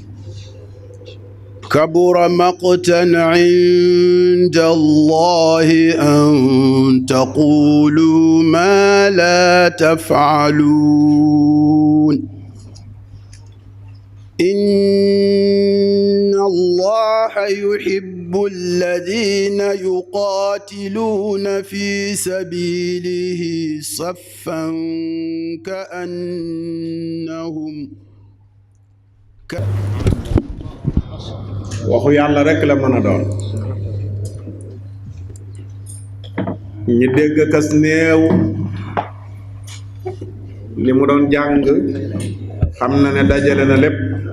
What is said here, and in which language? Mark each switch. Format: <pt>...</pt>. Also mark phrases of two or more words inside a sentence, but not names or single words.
<ar>كبر مقتا عند الله أن تقولوا ما لا تفعلون إن الله يحب الذين يقاتلون في سبيله صفا كأنهم</ar> <wo>waxu yàlla rekk la mën a doon ñi dégg kas néew li mu doon jàng xam na ne dajale na lépp</wo>